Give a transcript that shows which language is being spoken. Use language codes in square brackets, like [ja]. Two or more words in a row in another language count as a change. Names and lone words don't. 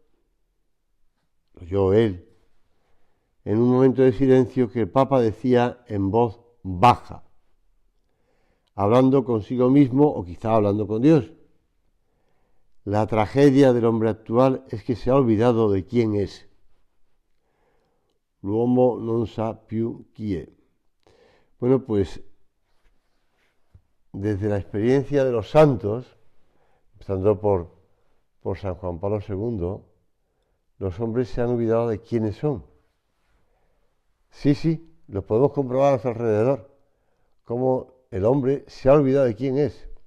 [es] él, en un momento de silencio, que el Papa decía en voz baja, hablando consigo mismo o quizá hablando con Dios: la tragedia del hombre actual es que se ha olvidado de quién es. [it] L'uomo non sa più chi è. [es] Bueno, pues desde la experiencia de los santos, empezando por San Juan Pablo II, los hombres se han olvidado de quiénes son. Sí, lo podemos comprobar a nuestro alrededor, cómo el hombre se ha olvidado de quién es.